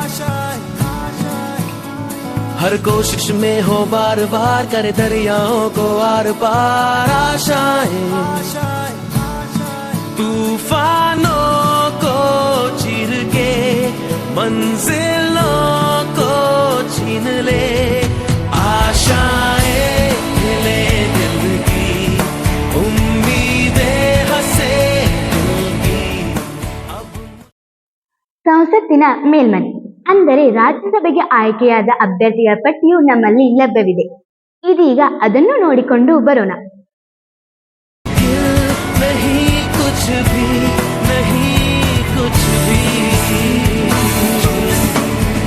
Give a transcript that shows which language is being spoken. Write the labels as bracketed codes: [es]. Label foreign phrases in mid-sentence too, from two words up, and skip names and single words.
[hi] हर कोशिश में हो बार बार, करे दरियाओं को आर पार आशाएं, तूफानों को चीर के मंजिलों को छीन ले आशाएं, ले दिल की उम्मीदें हंसे दिल की, अब [kn] ಸಂಸತ್ತಿನ ಮೇಲ್ಮನೆ ಅಂದರೆ ರಾಜ್ಯಸಭೆಗೆ ಆಯ್ಕೆಯಾದ ಅಭ್ಯರ್ಥಿಗಳ ಪಟ್ಟಿಯು ನಮ್ಮಲ್ಲಿ ಲಭ್ಯವಿದೆ. ಇದೀಗ ಅದನ್ನು ನೋಡಿಕೊಂಡು ಬರೋಣ. [hi] नहीं कुछ भी, नहीं कुछ भी,